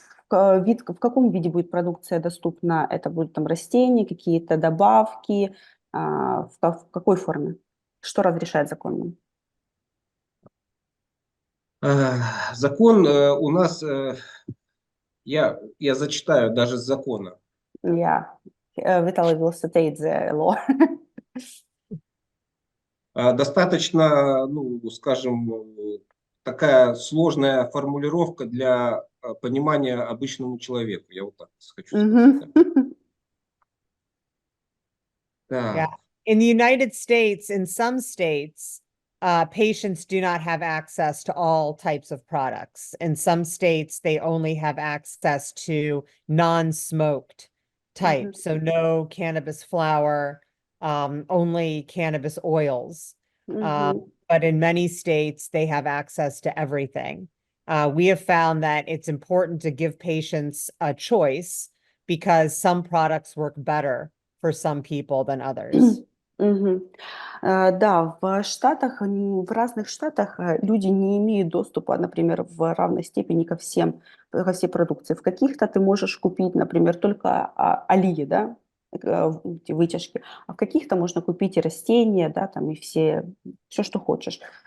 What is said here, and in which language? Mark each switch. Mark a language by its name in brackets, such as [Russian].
[Russian] В каком виде будет продукция доступна? Это будут там растения, какие-то добавки, в какой форме? Что разрешает закон нам? Закон у нас, я зачитаю даже с закона. [English] Yeah, Vitaly will state the law. [Russian] Достаточно, ну, скажем, такая сложная формулировка для понимания обычному человеку, я вот так хочу сказать. Мгм. Yeah. Так, [English] In the United States, in some states, patients do not have access to all types of products. In some states, they only have access to non-smoked Мгм. types. So no cannabis flower, only cannabis oils. Мгм. But in many states, they have access to everything. We have found that it's important to give patients a choice because some products work better for some people than others. Мгм. [Russian] Да, в Штатах, в разных штатах люди не имеют доступа, например, в равной степени ко всей продукции. В каких-то ты можешь купить, например, только алии, да, эти вытяжки, а в каких-то можно купить и растения, да, там и все, что хочешь.